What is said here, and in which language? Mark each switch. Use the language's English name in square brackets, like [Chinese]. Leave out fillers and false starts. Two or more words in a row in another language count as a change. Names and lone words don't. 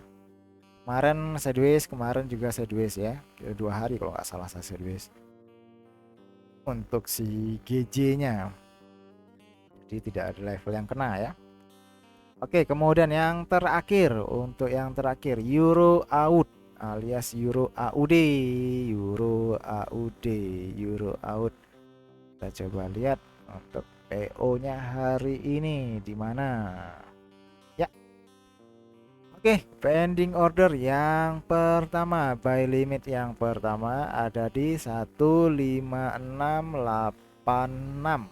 [Indonesian] Kemarin sideways, kemarin juga sideways ya. 2 hari kalau nggak salah saya sideways. Untuk si GJ-nya. Jadi tidak ada level yang kena ya. Oke, kemudian yang terakhir, untuk yang terakhir Euro AUD alias Euro AUD, Euro AUD, Euro AUD. Kita coba lihat untuk PO-nya hari ini di mana. Ya. Oke, [English] pending order [Indonesian] yang pertama, [English] buy limit [Indonesian] yang pertama ada di 15686.